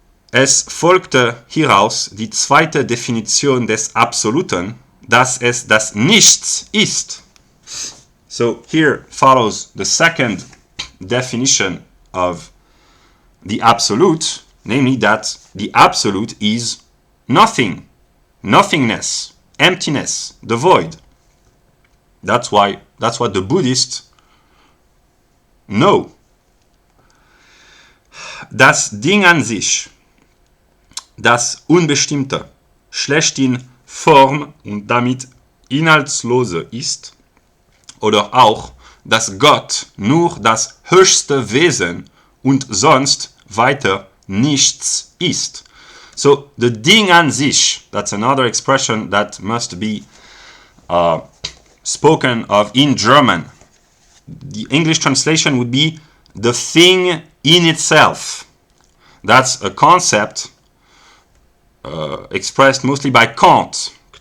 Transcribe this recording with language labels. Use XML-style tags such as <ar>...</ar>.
<de>Es folgte hieraus die zweite Definition des Absoluten, dass es das Nichts ist.</de> <en>So here follows the second definition of the Absolute, namely that the Absolute is nothing, nothingness, emptiness, the void. That's what the Buddhists know.</en> <de>Das Ding-an-sich, das Unbestimmte, schlechthin Form und damit Inhaltslose ist, oder auch, dass Gott nur das höchste Wesen und sonst weiter nichts ist.</de> <en>So the Ding-an-sich, that's another expression that must be spoken of in German. The English translation would be the thing in itself. That's a concept expressed mostly by Kant.</en>